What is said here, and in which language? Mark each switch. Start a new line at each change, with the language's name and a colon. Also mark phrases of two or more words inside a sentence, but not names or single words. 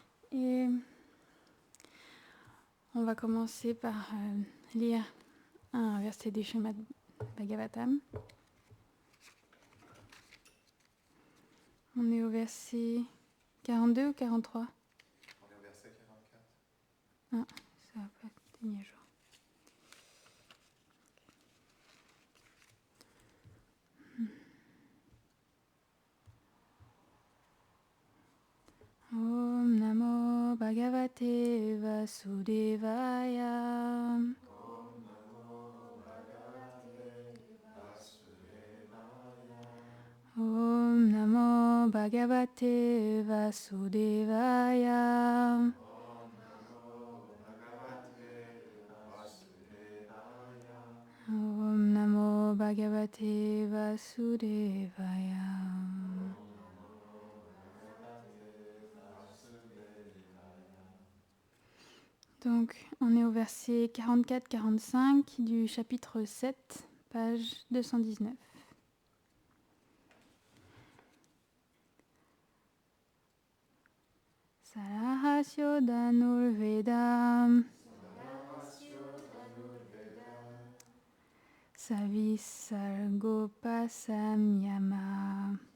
French: Et on va commencer par lire un verset du Srimad Bhagavatam. On est au verset 42 ou 43 ? On est au verset 44. Ah, ça va pas être mis à jour.
Sanskrit: ॐ नमो भगवते वासुदेवाय. ॐ नमो भगवते वासुदेवाय. ॐ नमो भगवते वासुदेवाय. ॐ नमो भगवते वासुदेवाय. ॐ नमो भगवते वासुदेवाय.
French: Donc, on est au verset 44-45 du chapitre 7, page 219.
Sanskrit: सरहस्यो धनुर्वेदः सविसर्गोपसंयमः